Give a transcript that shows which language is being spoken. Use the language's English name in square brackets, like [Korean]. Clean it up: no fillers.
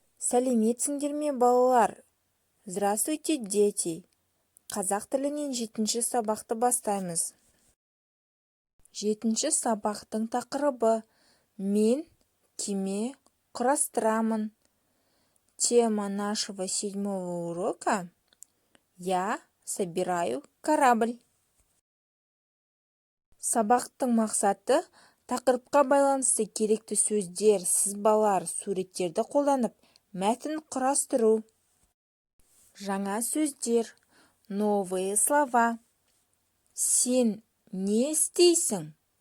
[Kazakh] Сәлеметсіңдер ме, балалар? [Russian] Здравствуйте, дети! [Kazakh] Қазақ тілінен 7-ші сабақты бастаймыз. 7-ші сабақтың тақырыбы «Мен кеме құрастырамын». [Russian] Тема нашего 7-го урока «Я собираю корабль». [Kazakh] Сабақтың мақсаты тақырыпқа байланысты керекті сөздер, сызбалар, суреттерді қолданып мәтін құрастыру. Жаңа сөздер, [Russian] новые слова. [Kazakh] Сен не істейсің?